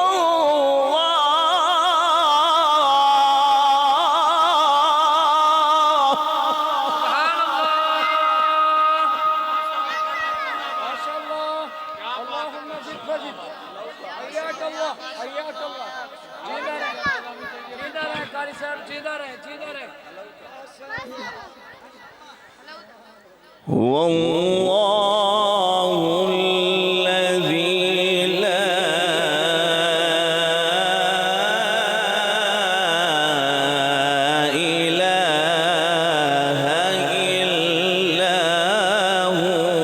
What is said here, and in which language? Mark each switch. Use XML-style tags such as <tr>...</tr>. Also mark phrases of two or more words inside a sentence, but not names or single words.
<ar>ما شاء الله. اللهم زد فزد. حياك الله حياك الله.</ar> <pa>جيدا رहे कारी साहब, जीदा रहे जीदा रहे.</pa> <ar>هو الله الذي لا إله إلا هو.</ar>